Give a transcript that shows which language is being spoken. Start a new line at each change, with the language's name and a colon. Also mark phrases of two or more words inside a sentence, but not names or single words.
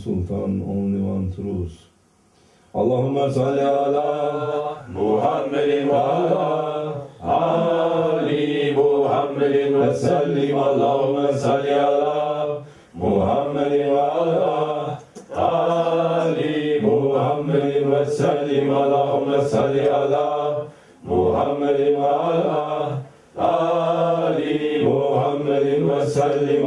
English: Sultan, only one truth.
Arabic: اللهم صل على محمد وعلى آل محمد وسلم. اللهم صل على محمد وعلى آل محمد وسلم. اللهم صل على محمد وعلى آل محمد وسلم.